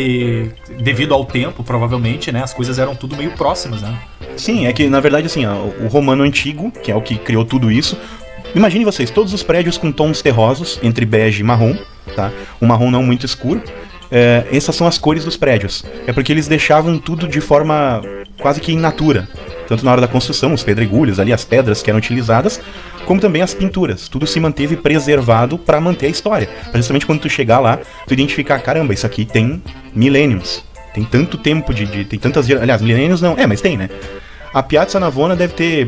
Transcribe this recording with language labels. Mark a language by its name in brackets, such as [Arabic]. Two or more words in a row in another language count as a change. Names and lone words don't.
[Portuguese] E devido ao tempo, provavelmente, né? As coisas eram tudo meio próximas, né? Sim, é que na verdade assim, o romano antigo, que é o que criou tudo isso, imagine vocês, todos os prédios com tons terrosos, entre bege e marrom, tá? Um marrom não muito escuro. Essas são as cores dos prédios. É porque eles deixavam tudo de forma quase que in natura. Tanto na hora da construção, os pedregulhos ali, as pedras que eram utilizadas, como também as pinturas. Tudo se manteve preservado para manter a história. Pra justamente quando tu chegar lá, tu identificar, caramba, isso aqui tem milênios. Tem tanto tempo tem tantas... Aliás, milênios não... mas tem, né? A Piazza Navona deve ter...